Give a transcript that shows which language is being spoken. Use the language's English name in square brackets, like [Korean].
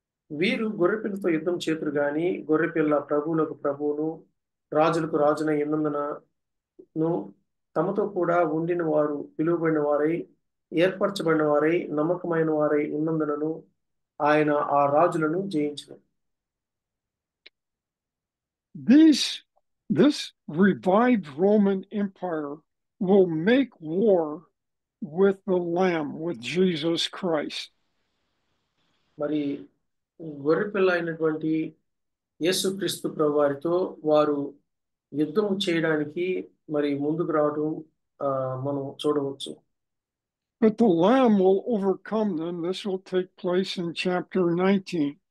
[Telugu] వీరు గొర్రెపిల్లతో యుద్ధం చేతురు గాని గొర్రెపిల్ల ప్రభువులకు ప్రభువును రాజులకు రాజున ఎన్నందునను తమతో కూడా ఉండిన వారు పిలువబడిన వారై ఏర్పరచబడిన వారై నమ్మకమైన వారై ఉన్నందునను ఆయన ఆ రాజులను జయించును. [English] This revived Roman Empire will make war with the Lamb, with Jesus Christ. [Telugu] మరి గొర్రెపిల్ల అయినటువంటి యేసుక్రీస్తు ప్రభువారితో వారు యుద్ధం చేయడానికి మరి ముందుకు రావడం మనం చూడవచ్చు. [English] But the Lamb will overcome them. This will take place in chapter 19.